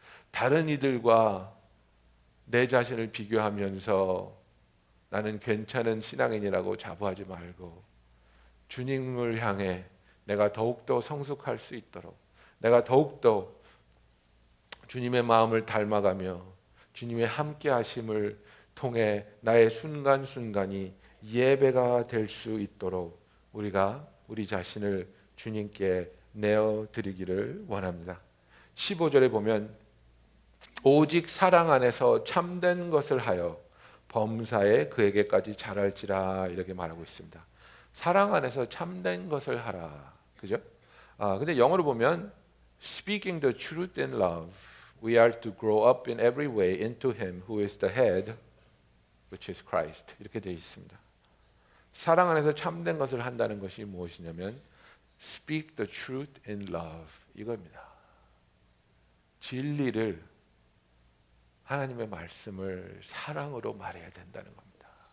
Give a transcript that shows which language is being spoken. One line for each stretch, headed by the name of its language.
Korean: 다른 이들과 내 자신을 비교하면서 나는 괜찮은 신앙인이라고 자부하지 말고 주님을 향해 내가 더욱더 성숙할 수 있도록, 내가 더욱더 주님의 마음을 닮아가며 주님의 함께 하심을 통해 나의 순간순간이 예배가 될 수 있도록 우리가 우리 자신을 주님께 내어드리기를 원합니다. 15절에 보면 오직 사랑 안에서 참된 것을 하여 범사에 그에게까지 자랄지라 이렇게 말하고 있습니다. 사랑 안에서 참된 것을 하라. 그죠? 근데 영어로 보면
English: Speaking the truth in love, we are to grow up in every way into Him who is the head, which is Christ.
Korean: 이렇게 되어 있습니다. 사랑 안에서 참된 것을 한다는 것이 무엇이냐면
English: Speak the truth in love
Korean: 이겁니다. 진리를, 하나님의 말씀을 사랑으로 말해야 된다는 겁니다.